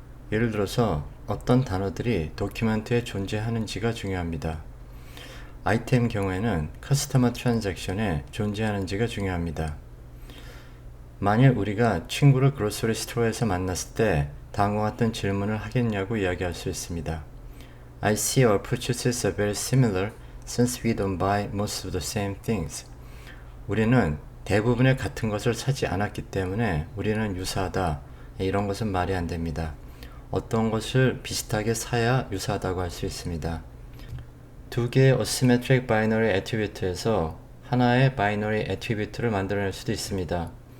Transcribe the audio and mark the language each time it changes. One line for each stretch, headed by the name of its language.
Korean: 예를 들어서 어떤 단어들이 도큐멘트에 존재하는지가 중요합니다. 아이템 경우에는 커스터머 트랜잭션에 존재하는지가 중요합니다. 만일 우리가 친구를 그로서리 스토어에서 만났을 때 다음과 같은 질문을 하겠냐고 이야기할 수 있습니다.
English: I see our purchases are very similar since we don't buy most of the same things.
Korean: 우리는 대부분의 같은 것을 사지 않았기 때문에 우리는 유사하다. 이런 것은 말이 안 됩니다. 어떤 것을 비슷하게 사야 유사하다고 할 수 있습니다. 두 개의 asymmetric binary attribute에서 하나의 binary attribute를 만들어낼 수도 있습니다.